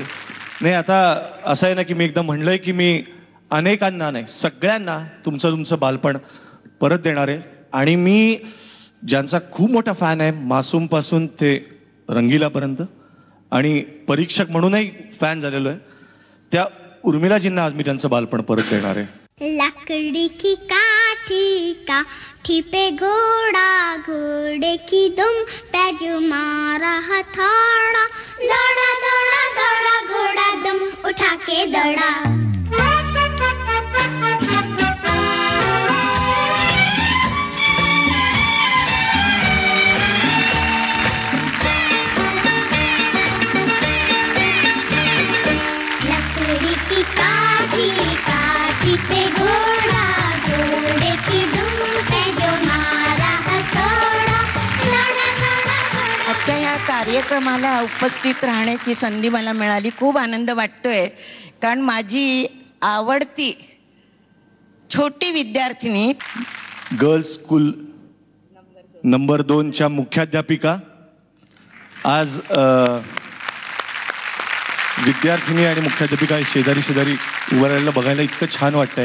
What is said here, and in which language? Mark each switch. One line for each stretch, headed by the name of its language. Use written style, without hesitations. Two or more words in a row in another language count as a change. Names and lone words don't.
Marathi: नाही, आता असं आहे ना की मी एकदम म्हणलंय की मी अनेकांना नाही, सगळ्यांना तुमचं बालपण परत देणार आहे. आणि मी ज्यांचा खूप मोठा फॅन आहे, मासूमपासून ते रंगीलापर्यंत, आणि परीक्षक म्हणूनही फॅन झालेलो आहे, त्या उर्मिलाजींना आज मी त्यांचं बालपण परत देणार आहे.
Hindi: लकड़ी की काठी काठी पे घोड़ा, घोड़े की दुम पे जो मारा हथौड़ा, दौड़ा दौड़ा दौड़ा घोड़ा दुम उठा के दौड़ा. लकड़ी की काठी काठी पे घोड़ा, घोड़े की दुम पे जो मारा हथौड़ा, दौड़ा दौड़ा दौड़ा.
Marathi: आजच्या या कार्यक्रमाला उपस्थित राहण्याची संधी मला मिळाली. खूप आनंद वाटतोय, कारण माझी आवडती छोटी विद्यार्थिनी, गर्ल्स स्कूल नंबर 2च्या मुख्याध्यापिका आज विद्यार्थिनी आणि मुख्याध्यापिका शेजारी उभं राहिलेलं बघायला इतकं छान वाटतंय.